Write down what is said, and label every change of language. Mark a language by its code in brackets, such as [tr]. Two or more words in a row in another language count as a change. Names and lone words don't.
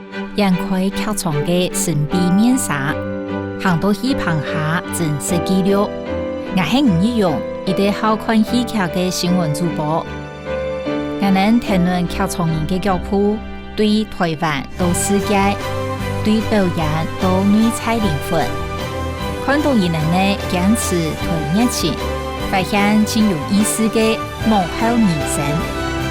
[hak] 掩盖剧场嘅神秘面纱，行到戏棚下真实记录。我係吳一勇，一個好看戲劇嘅新聞主播。我能談論劇場人嘅腳步，對台灣到世界，對表演到內在靈魂。看到人嘅堅持同熱情，發現真有意思嘅幕後人生。